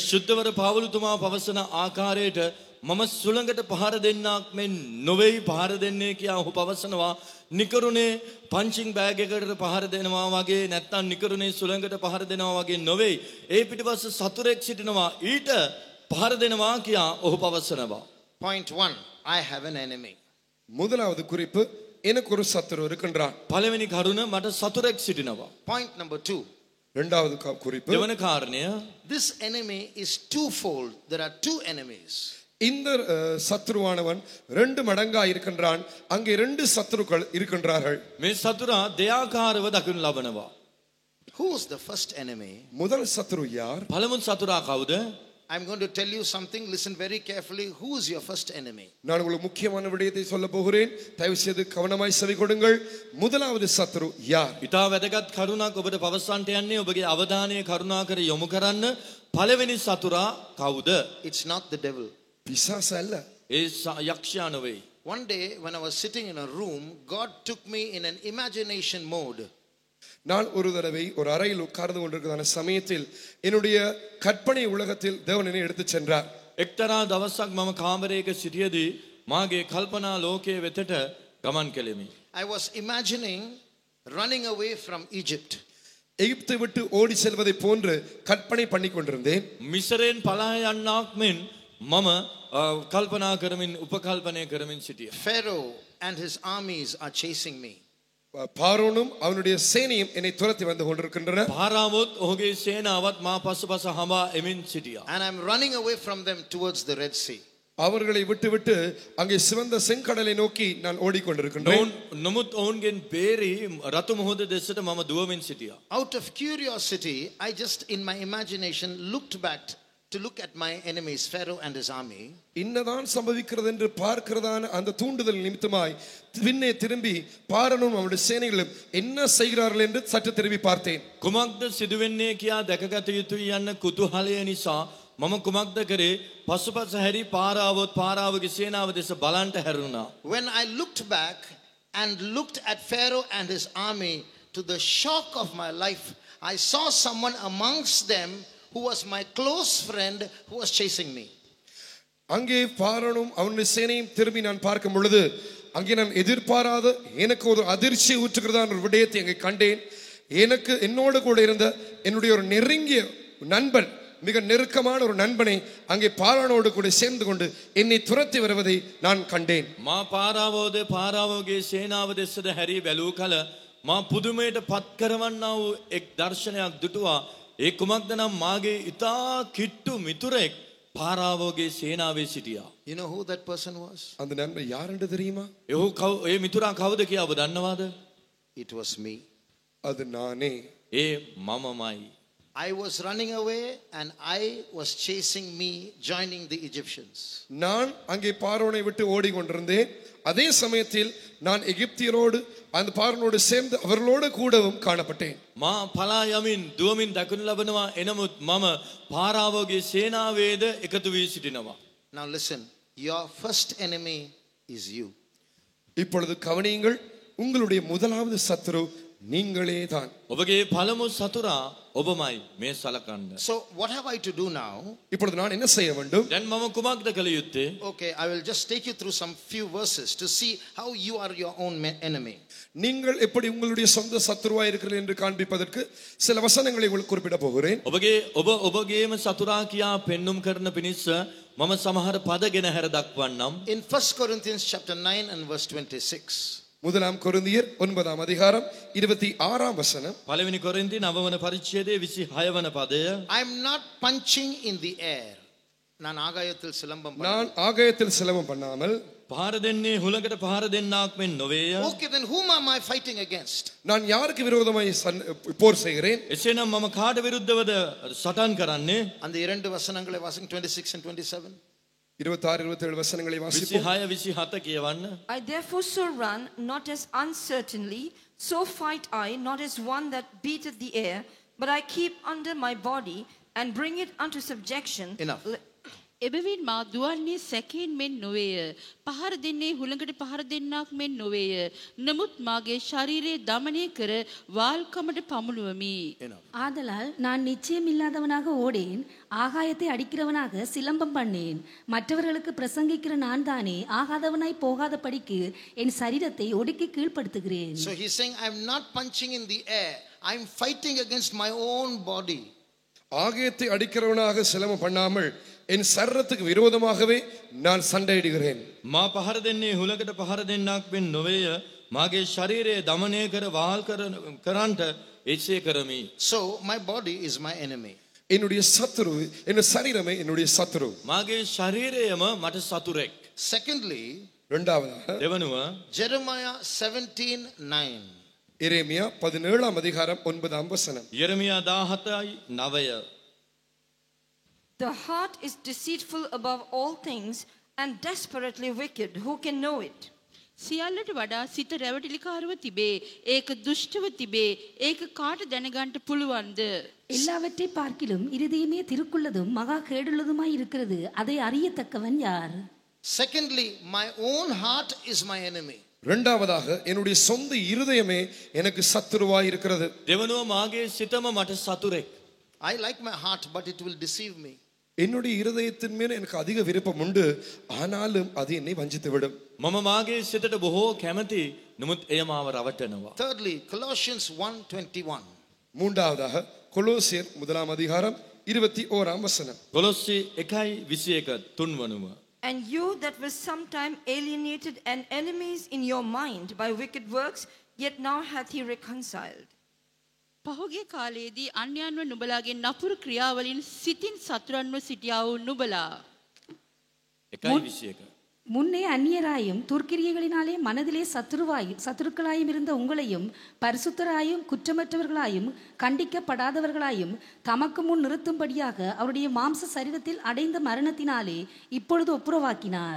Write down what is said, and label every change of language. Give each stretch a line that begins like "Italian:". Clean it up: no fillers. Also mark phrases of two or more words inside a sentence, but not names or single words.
Sinhala: සුද්ධවර පාවුලුතුමා පවසන ආකාරයට මම සුළඟට පහර දෙන්නක් මෙන් නොවේයි පහර දෙන්නේ කියා ඔහු පවසනවා. නිකරුණේ
English: punching bag
Sinhala: එකකට පහර දෙනවා වගේ නැත්නම් නිකරුණේ සුළඟට පහර දෙනවා වගේ නොවේයි. ඒ පිටිපස්ස සතුරෙක් සිටිනවා ඊට පහර දෙනවා කියා ඔහු පවසනවා.
English: Point 1. I have an enemy.
Tamil: முதலாவது குறிப்பு, எனக்கு ஒரு சத்துரு இருக்கின்றான்.
Sinhala: පළවෙනි කරුණ මට සතුරෙක් සිටිනවා.
English: Point number 2.
Tamil: இரண்டாவது குறிப்பு,
Sinhala: දෙවන කාරණය,
English: this enemy is twofold. There are two enemies.
Tamil: இந்த சத்துருவானவன் 2 மடங்கா இருக்கின்றான். அங்கே 2 சத்துருக்கள் இருக்கின்றார்கள்.
Sinhala: මේ සතුරා දෙආකාරව දකිනු ලබනවා.
English: Who is the first enemy?
Tamil: முதல் சத்துரு யார்?
Sinhala: පළමුව සතුරා කවුද?
English: I'm going to tell you something. Listen very carefully. Who is your first enemy?
Tamil: நான் உங்களுக்கு முக்கியமான விடயத்தை சொல்ல போகிறேன். தயவு செய்து கவனமாய் செவி கொடுங்கள். முதலாவது சத்துரு யார்?
Sinhala: ඉතා වැදගත් කරුණක් ඔබට පවසන්නට යන්නේ. ඔබගේ අවධානය කරුණාකර යොමු කරන්න. පළවෙනි සතුරා කවුද?
English: It's not the devil.
Tamil: பிசாசு அல்ல.
Sinhala: ඒ යක්ෂයා නෙවෙයි.
English: One day when I was sitting in a room, God took me in an imagination mode.
Tamil: நான் ஒரு தடவை ஒரு அறையில் உட்கார்ந்து கொண்டிருக்கிற சமயத்தில் என்னுடைய கற்பனை உலகத்தில் தேவன் என்னை எடுத்து சென்றார்.
Sinhala: එක්තරා දවසක් මම කාමරයක සිටියදී මාගේ කල්පනා ලෝකයේ වෙතට ගමන් කෙලෙමි.
English: I was imagining running away from Egypt.
Tamil: எகிப்தை விட்டு ஓடி செல்வதை போன்று கற்பனை பண்ணி கொண்டிருந்தேன்.
Sinhala: මිසරෙන් පලා යන්නක් මෙන් මම කල්පනා කරමින් උපකල්පනය කරමින් සිටියා.
English: Pharaoh and his armies are chasing me.
Tamil: பார்வோனும் அவனுடைய சேனையும் என்னை துரத்தி வந்து கொண்டிருக்கின்றன.
Sinhala: පාරාවොත් ඔහුගේ සේනාවත් මා පසුපස හඹා එමින් සිටියා.
English: And I'm running away from them towards the Red Sea.
Tamil: அவர்களை விட்டுவிட்டு அங்கே சிவந்த செங்கடலை நோக்கி நான் ஓடிக்கொண்டிருக்கின்றேன்.
Sinhala: නමුත් ඔවුන්ගෙන් බේරි රතු මුහුද දෙසට මම දුවමින් සිටියා.
English: Out of curiosity, I just in my imagination looked back to look at my enemies, Pharaoh and his army.
Tamil: இன்னதான் சம்பவிக்கிறது என்று பார்க்கிறதான அந்த தூண்டுதல் நிமித்தமாய் பின்னே திரும்பி பார்வோனும் அவனுடைய சேனைகளும் என்ன செய்கிறார்கள் என்று சற்று திரும்பி பார்த்தேன்.
Sinhala: කුමක්ද සිදුවෙන්නේ කියා දැකගත යුතුයි යන්න කුතුහලය නිසා මම කුමක්ද කරේ? පසුපස හැරි පාරාවගේ සේනාව දෙස බලන්ට හැරුණා.
English: When I looked back and looked at Pharaoh and his army, to the shock of my life, I saw someone amongst them who was my close friend who was chasing me.
Tamil: அங்கே பார்வோனும் அவனுடைய சேனையும் திரும்பி நான் பார்க்கும் பொழுது அங்கே நான் எதிர்பாராத எனக்கு ஒரு அதிர்ச்சி ஊற்றுகிறதான ஒரு விடயத்தை அங்கே கண்டேன். என்னோடு கூட இருந்த என்னுடைய ஒரு நெருங்கிய நண்பன் மிக நெருக்கமான ஒரு நண்பனை அங்கே பார்வோனோடு கூட சேர்ந்து கொண்டு என்னை துரத்தி வருவதை நான் கண்டேன்.
Sinhala: මා පාරාවෝගේ සේනාව දෙසද හැරී බැලූ කල මා පුදුමයට පත් කරවන්නා වූ එක් දර්ශනයක් දුටුවා. ඒ කුමක්ද නම් මාගේ ඉතා කිට්ටු මිතුරෙක් පාරාවෝගේ සේනාවේ සිටියා.
English: You know who that person was?
Tamil: அந்த நண்பன் யார் என்று தெரியுமா?
Sinhala: ඒ මිතුරා කවුද කියලා ඔබ දන්නවද?
English: It was me.
Tamil: அது நானே.
Sinhala: ඒ මමමයි.
English: I was running away and I was chasing me, joining the Egyptians.
Tamil: நான் அங்கே பார்வோனை விட்டு ஓடிக்கொண்டிருந்தேன். அதே சமயத்தில் நான் எகிப்தியரோடு அந்த பார்வோனோடு சேர்ந்து அவர்களோடு கூடவும் காணப்பட்டேன்.
Sinhala: මා පලා යමින් දුවමින් දකිනු ලබනවා. එනමුත් මම පාරාවෝගේ සේනාවේද එකතු වී සිටිනවා.
English: Now listen, your first enemy is you.
Tamil: இப்பொழுது கவனியுங்கள், உங்களுடைய முதலாவது சத்துரு நீங்களே தான்.
Sinhala: ඔබගේ පළමු සතුරා ඔබමයි මේ සලකන්න.
English: So what have I to do now?
Tamil: இப்பொழுது நான் என்ன செய்ய வேண்டும்?
Sinhala: දැන් මම කුමක්ද කළ යුත්තේ?
English: Okay, I will just take you through some few verses to see how you are your own enemy.
Tamil: நீங்கள் எப்படி உங்களுடைய சொந்த சத்துருவாய் இருக்கிறீர்கள் என்று காண்பிப்பதற்கு சில வசனங்களை உங்களுக்கு குறிப்பிட போகிறேன்.
Sinhala: ඔබගේම සතුරා කියා පෙන්눔 කරන පිණිස මම සමහර පදගෙන හැර දක්වන්නම්.
English: In 1 Corinthians chapter 9 and verse 26.
Tamil: முதலாம் கொரிந்தியர் 9ஆம் அதிகாரம் 26ஆம் வசனம்.
Sinhala: පළවෙනි කොරින්ති 9 වන පරිච්ඡේදයේ 26 වන පදය.
English: I am not punching in the air.
Tamil: நான் ஆகாயத்தில் சிலம்பம் பண்ண. நான் ஆகாயத்தில் சிலம்பம் பண்ணாமல்
Sinhala: පහර දෙන්නේ හුලඟට පහර දෙන්නාක් මෙන් නොවේය.
English: Okay, then whom am I fighting against?
Tamil: நான் யாருக்கு விரோதமாய் போர் செய்கிறேன்?
Sinhala: එසේනම් මම කාට විරුද්ධවද සටන් කරන්නේ?
Tamil: அந்த இரண்டு வசனங்களை வாசிங்க 26 and 27. 26 27 வசனங்களை வாசிப்போம்.
Sinhala: 26 27 කියවන්න.
English: I therefore so run, not as uncertainly, so fight I, not as one that beateth the air, but I keep under my body and bring it unto subjection. Enough.
Sinhala: එබැවින් මා දුවන්නේ සැකයෙන් මෙන් නොවේය. පහර දෙන්නේ හුළඟට පහර දෙන්නක් මෙන් නොවේය. නමුත් මාගේ ශරීරය දමනය කර வால்கமට පමුණුවමි.
Tamil: ஆதலால் நான் நிச்சயமில்லாதவனாக ஓடேன், ஆகாயத்தை அடிக்கிறவனாக சிலம்பம் பண்ணேன். மற்றவர்களுக்கு பிரசங்கிக்கிற நான் தானே ஆகாதவனாய் போகாத படிக்கு என் சரீரத்தை ஒடுக்கி கீழ்ப்படுத்துகிறேன்.
English: So he's saying I am not punching in the air. I am fighting against my own body.
Tamil: ஆகாயத்தை அடிக்கிறவனாக சிலம்பம் பண்ணாமல் என் சரீரத்துக்கு விரோதமாகவே நான் சண்டையிடுகிறேன்.
Sinhala: මා පහර දෙන්නේ හුලඟට පහර දෙන්නක් මෙන් නොවේය. මාගේ ශරීරය දමනය කර වාල් කරන්ට එසේ කරමි.
English: So my body is my enemy.
Tamil: என்னுடைய சத்துரு, என் சரீரமே என்னுடைய சத்துரு.
Sinhala: මාගේ ශරීරයම මට සතුරෙක්.
English: Secondly,
Tamil: இரண்டாவதாக
Sinhala: දෙවනුව
English: Jeremiah 17:9.
Tamil: எரேமியா 17ஆம் அதிகாரம் 9ஆம் வசனம்.
Sinhala: යෙරමියා 17:9.
English: The heart is deceitful above all things and desperately wicked. Who can know it?
Sinhala: සියල්ලට වඩා සිත රැවටිලිකාරව තිබේ. ඒක දුෂ්ටව තිබේ. ඒක කාට දැනගන්න පුළුවන්ද?
Tamil: எல்லாவற்றை பார்க்கிலும் இருதயமே திருக்குள்ளதும் மகா கேடுள்ளதுமாய் இருக்கிறது, அதை அறியத்தக்கவன் யார்?
English: Secondly, my own heart is my enemy.
Tamil: இரண்டாவதாக என்னுடைய சொந்த இருதயமே எனக்கு சத்துருவாய் இருக்கிறது.
Sinhala: දෙවනුව මාගේ සිතම මට සතුරෙක්.
English: I like my heart, but it will deceive me.
Tamil: என்னுடைய இருதயத்தின் மேல் எனக்கு அதிக விருப்பம் உண்டு, ஆனாலும் அது என்னை வஞ்சித்து விடும்.
Sinhala: මම මාගේ සිතට බොහෝ කැමති, නමුත් එය මාව රවටනවා.
English: Thirdly, Colossians 1:21.
Tamil: மூன்றாவதாக கொலோசியர் 1ஆம் அதிகாரம் 21ஆம் வசனம்.
Sinhala: කොලොස්සි 1:21 තුන්වනුව.
English: And you that were sometime alienated and enemies in your mind by wicked works, yet now hath he reconciled.
Sinhala: පහුගිය කාලයේදී අන්‍යයන්ව නුඹලාගේ නපුරු ක්‍රියාවලින් සිතින් සතුරන්ව සිටියා වූ නුඹලා 1:21.
Tamil: முன்னே அந்நியராயும் துர்க்கிரியைகளினாலே மனதிலே சத்துருக்களாயும் இருந்த உங்களையும் பரிசுத்தராயும் குற்றமற்றவர்களாயும் கண்டிக்கப்படாதவர்களாயும் தமக்கு முன் நிறுத்தும்படியாக அவருடைய மாம்ச சரீரத்தில் அடைந்த மரணத்தினாலே இப்பொழுது ஒப்புரவாக்கினார்.